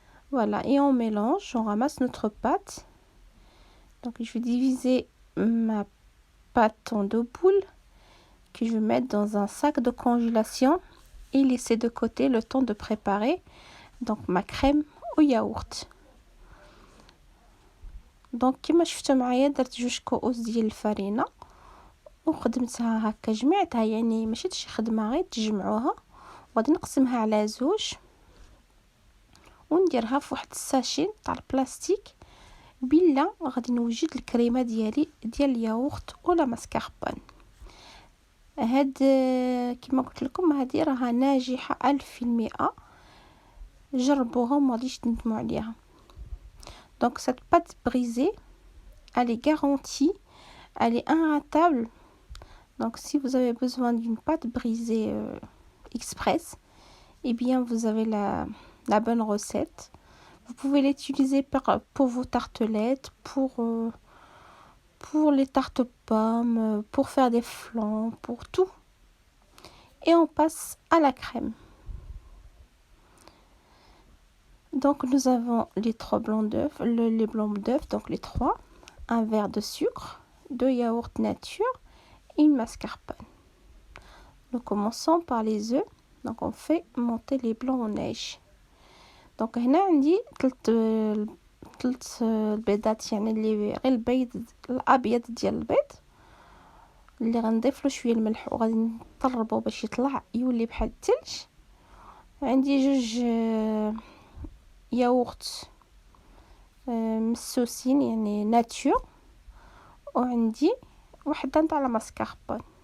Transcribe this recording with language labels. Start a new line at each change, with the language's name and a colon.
French: Voilà, et on mélange, on ramasse notre pâte. Donc je vais diviser ma pâte en 2 boules que je vais mettre dans un sac de congélation et laisser de côté le temps de préparer donc ma crème au yaourt.
Arabic: دونك كيما شفتوا معايا درت 2 كؤوس ديال الفرينه وخدمتها هكا جمعتها، يعني ماشي شي خدمه غير تجمعوها، وغادي نقسمها على 2 ونديرها في واحد الساشي تاع البلاستيك. بلا غادي نوجد الكريمه ديالي ديال الياغورت ولا ماسكاربون. هاد كما قلت لكم هذه راها ناجحه 1000%. جربوها وما غاديش تندموا عليها.
French: Donc cette pâte brisée, elle est garantie, elle est inratable. Donc si vous avez besoin d'une pâte brisée express, eh bien vous avez la bonne recette. Vous pouvez l'utiliser pour vos tartelettes, pour les tartes aux pommes, pour faire des flans, pour tout. Et on passe à la crème. Donc nous avons les 3 blancs d'œufs, les blancs d'œufs, donc les 3, un verre de sucre, 2 yaourts nature et une mascarpone. Nous commençons par les œufs. Donc on fait monter les blancs en neige.
Arabic: Donc هنا عندي 3 البيضات، يعني اللي غير البيض الابيض ديال البيض اللي غنضيف له شويه الملح وغادي نطربو باش يطلع يولي بحال الثلج. عندي 2 ياغورت مسوسين يعني ناتور، وعندي وحده نتاع لا ماسكاربون.